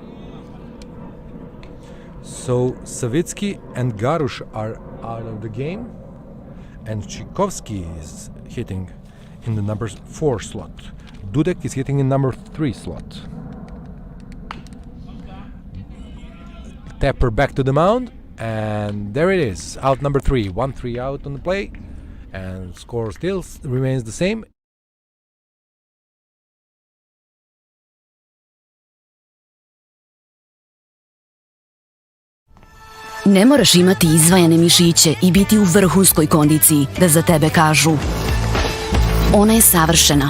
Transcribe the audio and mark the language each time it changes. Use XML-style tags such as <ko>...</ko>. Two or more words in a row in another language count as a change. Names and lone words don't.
<en>So Savitsky and Garush are out of the game, and Šikovski is hitting in the number 4 slot. Dudek is hitting in number 3 slot. Tapper back to the mound, and there it is, out number 3. 1-3 out on the play, and score still remains the same.</en> <hr>Ne moraš imati izvajane mišiće i biti u vrhunskoj kondiciji da za tebe kažu: ona je savršena.</hr>